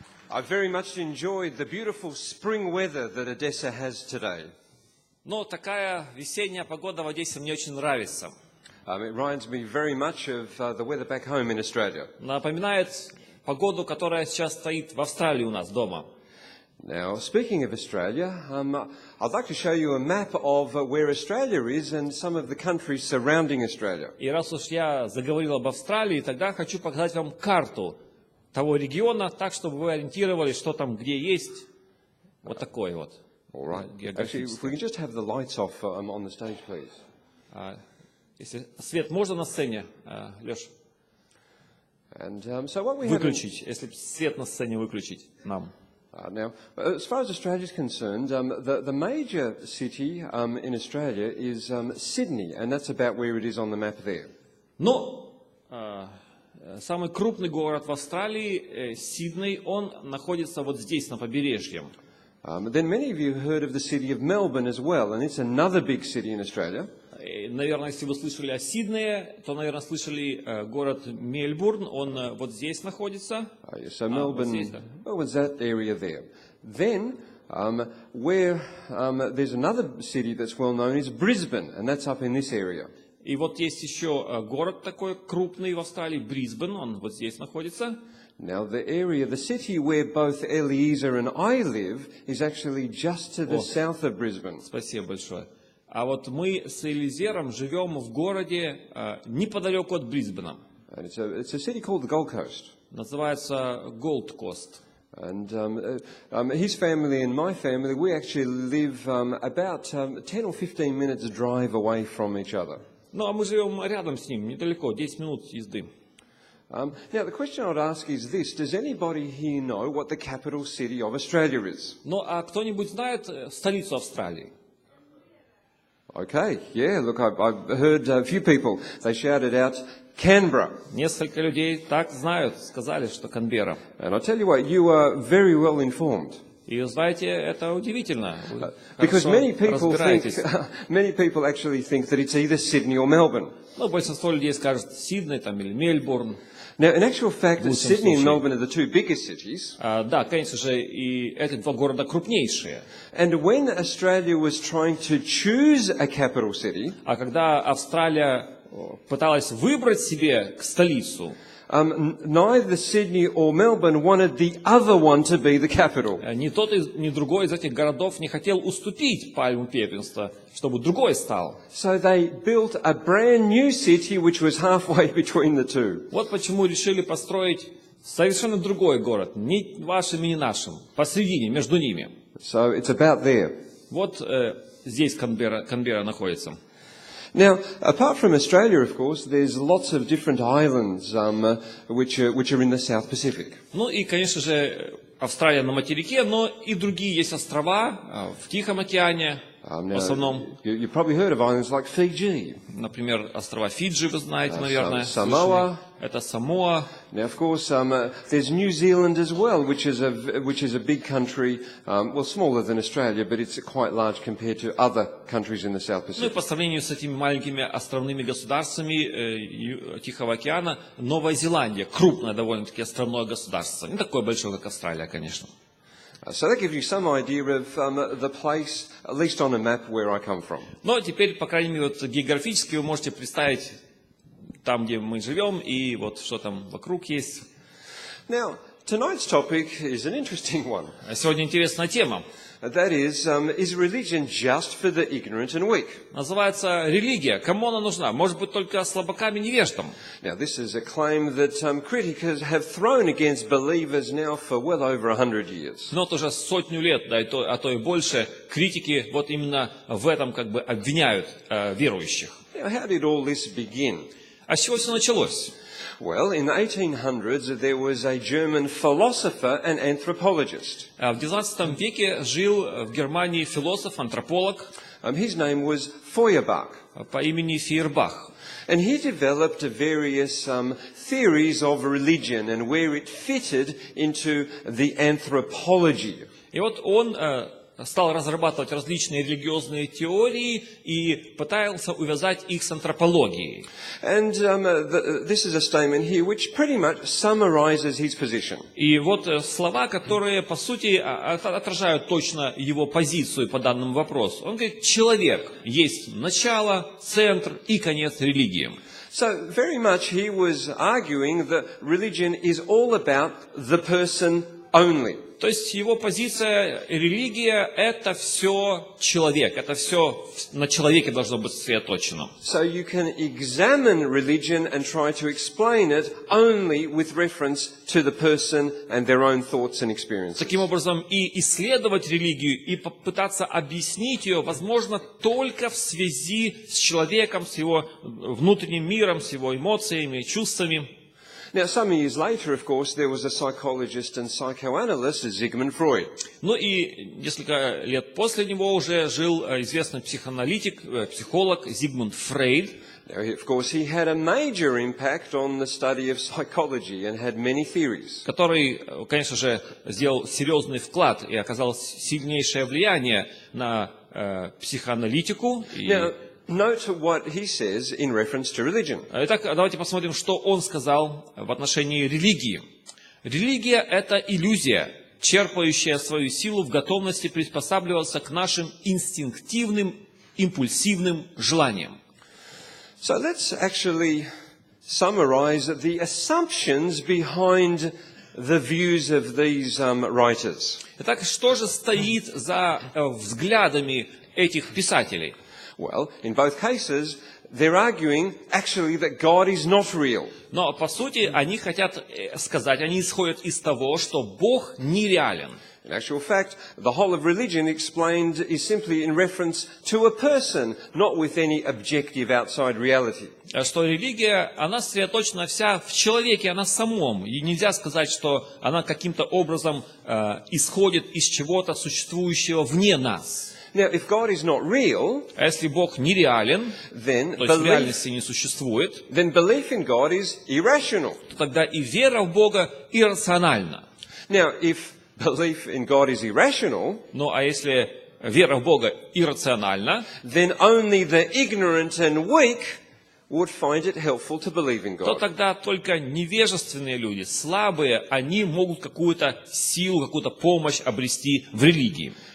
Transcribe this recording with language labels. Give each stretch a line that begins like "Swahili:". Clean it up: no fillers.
English: I very much enjoyed the beautiful spring weather that Odessa has today.
Russian: Но такая весенняя погода в Одессе мне очень нравится.
English: It reminds me very much of the weather back home in Australia.
Russian: Напоминает погоду, которая сейчас стоит в Австралии у нас дома.
English: Now, speaking of Australia, I'd like to show you a map of where Australia is and some of the countries surrounding Australia.
Russian: И раз уж я заговорил об Австралии, тогда хочу показать вам карту того региона, так, чтобы вы ориентировались, что там, где есть. Вот такой вот.
English: All right. Actually, if we can just have the lights off on the stage, please.
Russian: Если свет можно на сцене, Леш?
English: And so what we have
Russian: выключить, если свет на сцене выключить нам.
English: now, as far as Australia is concerned, the major city in Australia is Sydney, and that's about where it is on the map there.
Russian: Но самый крупный город в Австралии, Сидней, он находится вот здесь, на побережье.
English: Then many of you heard of the city of Melbourne as well, and it's another big city in Australia.
Russian: Наверное, если вы слышали о Сиднее, то, наверное, слышали город Мельбурн, он вот здесь находится.
English: So Melbourne's that area there. Then, where there's another city that's well known is Brisbane, and that's up in this area.
Russian: И вот есть еще город такой крупный в Австралии, Брисбен, он вот здесь находится.
English: Now, the city where both Eliezer and I live is actually just to the south of Brisbane.
Russian: Спасибо большое. А вот мы с Элизером живем в городе неподалеку от Брисбена.
English: And it's a city called the Gold Coast.
Russian: Называется Gold Coast.
English: And his family and my family, we actually live about 10 or 15 minutes drive away from each other.
Russian: Ну, а мы живем рядом с ним, недалеко, 10 минут езды.
English: Now, the question I would ask is this. Does anybody here know what the capital city of Australia is?
Russian: Ну, а кто-нибудь знает столицу Австралии?
English: Okay, yeah, look, I've heard a few people, they shouted out, Canberra.
Russian: Несколько людей так знают, сказали, что Канберра.
English: And I tell you what, you are very well informed.
Russian: И знаете, это удивительно. Вы
English: Because
Russian: хорошо
English: many people
Russian: разбираетесь.
English: many people actually think that it's either Sydney or Melbourne.
Russian: Ну, большинство людей скажет Сидней там, или Мельбурн.
English: Now, in actual fact,
Russian: лучшем
English: Sydney and
Russian: случае.
English: Melbourne are the two biggest cities.
Russian: Да, конечно же, и эти два города крупнейшие.
English: And when Australia was trying to choose a capital city,
Russian: А когда Австралия пыталась выбрать себе столицу,
English: neither Sydney or Melbourne wanted the other one to be the capital.
Russian: ни тот, ни другой из этих городов не хотел уступить пальму первенства, чтобы другой стал.
English: So they built a brand new city which was halfway between the two.
Russian: Вот почему решили построить совершенно другой город, не вашим и не нашим, посредине, между ними.
English: So it's about there.
Russian: Вот здесь Канберра находится.
English: Now, apart from Australia, of course, there's lots of different islands which are in the South Pacific.
Russian: Ну и, конечно же, Австралия на материке, но и другие есть острова в Тихом океане, в основном.
English: You've probably heard of islands like Fiji.
Russian: Например, острова Фиджи, вы знаете, наверное.
English: Samoa.
Russian: Это Самоа.
English: Now, of course, there's New Zealand as well, which is a big country, well, smaller than Australia, but it's quite large compared to other countries in the South
Russian: Ну и
English: Pacific.
Russian: по сравнению с этими маленькими островными государствами Тихого океана, Новая Зеландия, крупное довольно-таки островное государство. Не такое большое, как Австралия, конечно.
English: So that gives you some idea of the place, at least on a map, where I come from.
Russian: Но теперь, по крайней мере, вот географически вы можете представить там, где мы живем, и вот что там вокруг есть.
English: Now, tonight's topic is an interesting one.
Russian: Сегодня интересная тема.
English: That is religion just for the ignorant and weak?
Russian: Называется религия. Кому она нужна? Может быть, только слабакам и невеждам.
English: Now, this is a claim that critics have thrown against believers now for well over 100 years.
Russian: Но вот уже сотню лет, да, а то и больше, критики вот именно в этом как бы обвиняют верующих.
English: Now, how did all this begin?
Russian: А с чего все началось?
English: Well, in the 1800s, there was a German philosopher and anthropologist.
Russian: В XIX веке жил в Германии философ, антрополог
English: His name was Feuerbach.
Russian: по имени Фейербах.
English: And he developed various theories of religion and where it fitted into the anthropology.
Russian: И вот он стал разрабатывать различные религиозные теории и пытался увязать их с антропологией.
English: And this is a statement here which pretty much summarizes his position.
Russian: И вот слова, которые, по сути, отражают точно его позицию по данному вопросу. Он говорит, человек есть начало, центр и конец религии.
English: So very much he was arguing that religion is all about the person only.
Russian: То есть его позиция, религия, это все человек, это все на человеке должно быть сосредоточено.
English: So you can examine religion and try to explain it only with reference to the person and their own thoughts and experiences.
Russian: Таким образом, и исследовать религию, и попытаться объяснить ее, возможно, только в связи с человеком, с его внутренним миром, с его эмоциями, чувствами.
English: Now, some years later, of course, there was a psychologist and psychoanalyst, Sigmund Freud.
Russian: Ну и несколько лет после него уже жил известный психоаналитик, психолог Зигмунд Фрейд.
English: Now, of course, he had a major impact on the study of psychology and had many theories.
Russian: Который, конечно же, сделал серьезный вклад и оказал сильнейшее влияние на психоаналитику.
English: Now, note what he says in reference to religion.
Russian: Итак, давайте посмотрим, что он сказал в отношении религии. Религия – это иллюзия, черпающая свою силу в готовности приспосабливаться к нашим инстинктивным, импульсивным желаниям.
English: So let's actually summarize the assumptions behind the views of these writers.
Russian: Итак, что же стоит за взглядами этих писателей?
English: Well, in both cases, they're arguing actually that God is not real.
Russian: Но, по сути, они хотят сказать, они исходят из того, что Бог нереален.
English: In actual fact, the whole of religion explained is simply in reference to a person, not with any objective outside reality.
Russian: Что религия, она сосредоточена вся в человеке, она самом. И нельзя сказать, что она каким-то образом исходит из чего-то существующего вне нас.
English: Now, if God is not real,
Russian: А если Бог нереален,
English: then
Russian: то есть в реальности не существует,
English: belief in God is irrational.
Russian: то тогда и вера в Бога иррациональна.
English: Now, if belief in God is irrational,
Russian: Ну а если вера в Бога иррациональна,
English: then only the ignorant and weak would find it helpful to believe in
Russian: то
English: God.
Russian: тогда только невежественные люди, слабые, они могут какую-то силу, какую-то помощь обрести в религии.